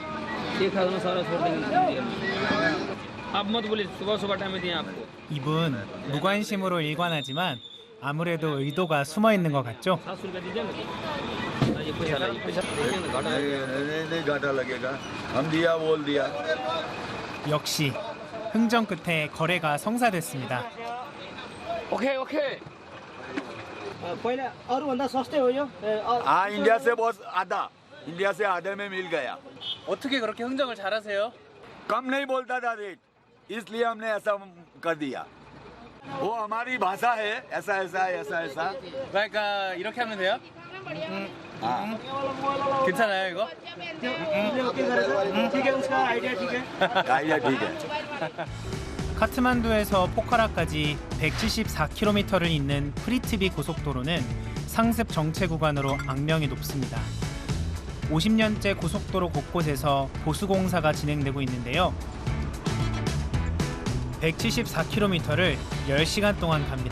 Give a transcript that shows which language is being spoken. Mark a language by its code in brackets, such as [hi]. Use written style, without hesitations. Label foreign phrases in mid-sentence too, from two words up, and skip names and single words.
[ko] 이분 무관심으로 일관하지만 아무래도 의도가 숨어 있는 것 같죠? 역시 흥정 끝에 거래가 성사됐습니다. 오케이. [ne] पहिला अरूभन्दा सस्तै हो यो [hi] हाँ इंडिया से बहुत आधे में मिल गया। [ko] 어떻게 그렇게 흥정을 잘하세요? [hi] कम नहीं बोलता था रेट, इसलिए हमने ऐसा कर दिया। वो हमारी भाषा है, ऐसा [ko] 그러니까 이렇게 하면 돼요? [hi] हाँ [ko] 괜찮아요 이거? [hi] ठिकै उसका आइडिया ठिकै आइडिया ठीक है। [ko] 카트만두에서 포카라까지 174km를 잇는 프리티비 고속도로는 상습 정체 구간으로 악명이 높습니다. 50년째 고속도로 곳곳에서 보수공사가 진행되고 있는데요. 174km를 10시간 동안 갑니다.